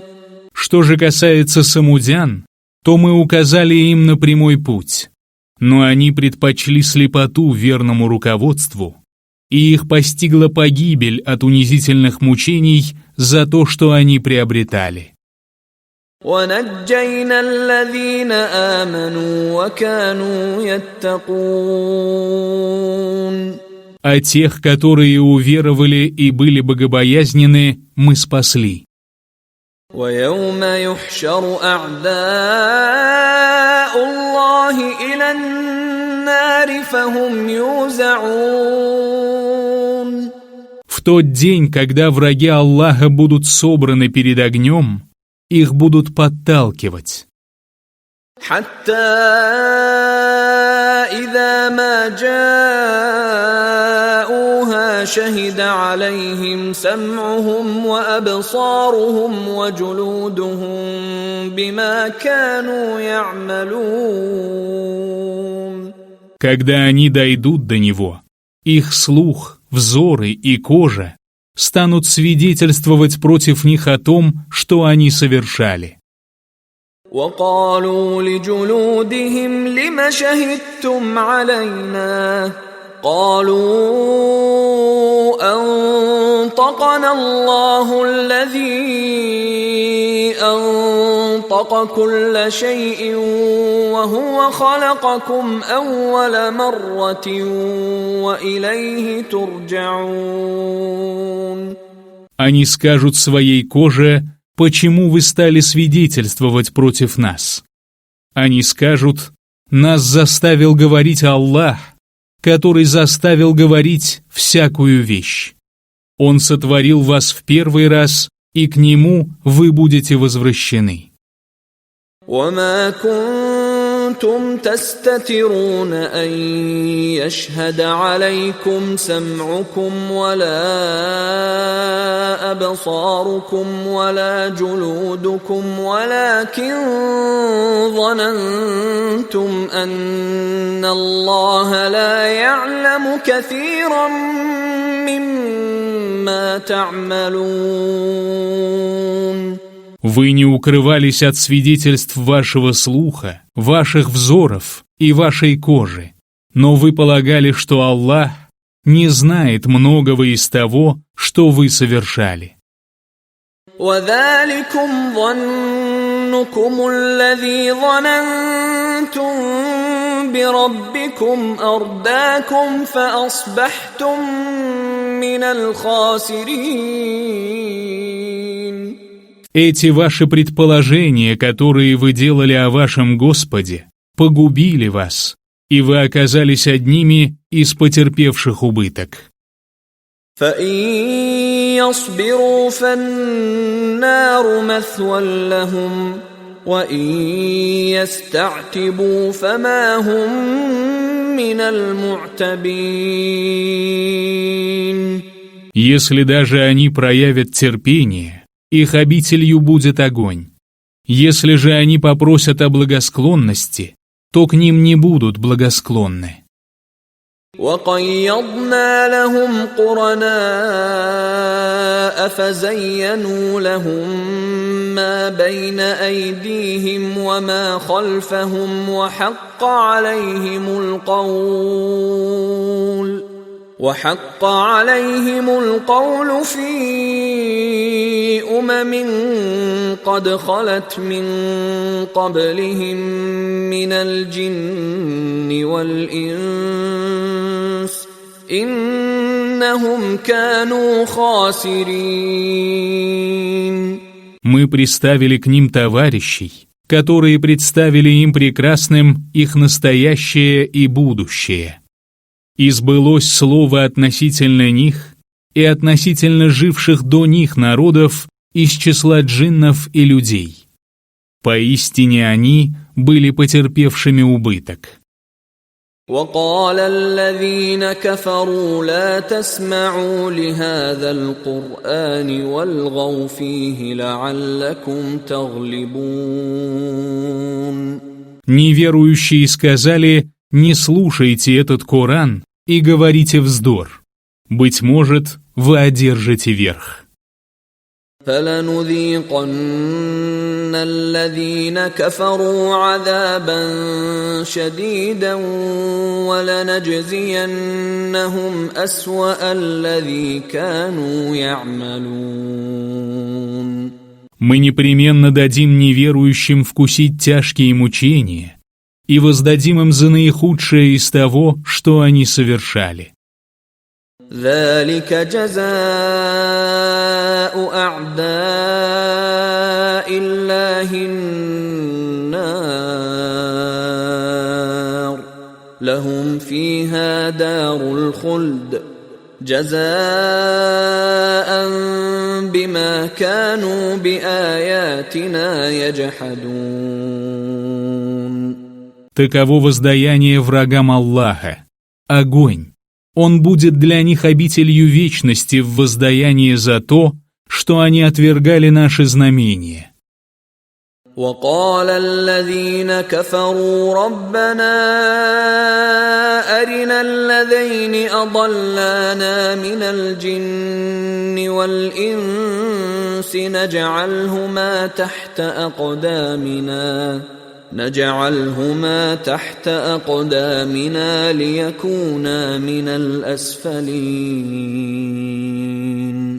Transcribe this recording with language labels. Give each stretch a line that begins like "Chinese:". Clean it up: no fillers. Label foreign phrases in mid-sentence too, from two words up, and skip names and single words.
Russian: Что же касается самудян, то мы указали им на прямой путь. Но они предпочли слепоту верному руководству, и их постигла погибель от унизительных мучений за то, что они приобретали.
Arabic: وَنَجَّيْنَا الَّذِينَ آمَنُوا وَكَانُوا يَتَّقُونَ.
Russian: А тех, которые уверовали и были богобоязненны, мы спасли.
Arabic: وَيَوْمَ يُحْشَرُ أَعْدَاءُ اللَّهِ إِلَى النَّارِ فَهُمْ يُوزَعُونَ.
Russian: В тот день, когда враги Аллаха будут собраны перед огнем, их будут подталкивать.
Arabic: حتى إذا ما جاءوها شهد عليهم سمعهم وأبصارهم وجلودهم بما كانوا يعملون.
Russian: Когда они дойдут до него, их слух, взоры и кожа станут свидетельствовать против них о том, что они совершали.
Arabic: وقالوا لجلودهم لم شهدتم علينا قالوا أنطقنا الله الذي أنطق كل شيء وهو خلقكم أول مرة وإليه ترجعون.
Russian: Они скажут своей коже: «Почему вы стали свидетельствовать против нас?» Они скажут: «Нас заставил говорить Аллах, который заставил говорить всякую вещь. Он сотворил вас в первый раз, и к Нему вы будете возвращены».
Arabic: وما كنتم تستترون أن يشهد عليكم سمعكم ولا أبصاركم ولا جلودكم ولكن ظننتم أن الله لا يعلم كثيرا مما تعملون.
Russian: Вы не укрывались от свидетельств вашего слуха, ваших взоров и вашей кожи, но вы полагали, что Аллах не знает многого из того, что вы совершали.
Arabic: وَذَلِكُمْ ظَنُّكُمُ الَّذِي ظَنَنْتُمْ بِرَبِّكُمْ أَرْدَاكُمْ فَأَصْبَحْتُمْ مِنَ الْخَاسِرِينَ.
Russian: Эти ваши предположения, которые вы делали о вашем Господе, погубили вас, и вы оказались одними из потерпевших убыток.
Arabic: فَإِن يَصْبِرُوا فَالنَّارُ مَثْوًى لَهُمْ وَإِن يَسْتَعْتِبُوا فَمَا هُمْ مِنَ الْمُعْتَبِينَ.
Russian: Если даже они проявят терпение, их обителью будет огонь. Если же они попросят о благосклонности, то к ним не будут благосклонны.
Arabic: وَقَيَّضْنَا لَهُمْ قُرَنَاءَ فَزَيَّنُوا لَهُم مَّا بَيْنَ أَيْدِيهِمْ وَمَا خَلْفَهُمْ وحق عليهم القول في قد خلت من قبلهم من الجن والإنس إنهم كانوا خاسرين.
Russian: Мы приставили к ним товарищей, которые представили им прекрасным их настоящее и будущее. И сбылось слово относительно них и относительно живших до них народов из числа джиннов и людей. Поистине они были потерпевшими убыток.
Arabic: وقال الذين كفروا لا تسمعوا لهذا القرآن والغوا فيه لعلكم تغلبون.
Russian: Неверующие сказали: «Не слушайте этот Коран и говорите вздор. Быть может, вы одержите верх».
Arabic: فَلَنُذِيقَنَّ الَّذِينَ كَفَرُوا عَذَابًا شَدِيدًا وَلَنَجْزِيَنَّهُمْ أَسْوَأَ الَّذِي كَانُوا يَعْمَلُونَ.
Russian: Мы непременно дадим неверующим вкусить тяжкие мучения и воздадим им за наихудшее из того, что они совершали.
Arabic: ذلك جزاء أعداء الله النار لهم فيها دار الخلد جزاء بما كانوا بآياتنا يجحدون.
Russian: Таково воздаяние врагам Аллаха. Огонь. Он будет для них обителью вечности в воздаянии за то, что они отвергали наши знамения.
Arabic: وقال الذين كفروا ربنا أرنا الذين أضلانا من الجن والإنس نجعلهما تحت أقدامنا ليكونا من الأسفلين.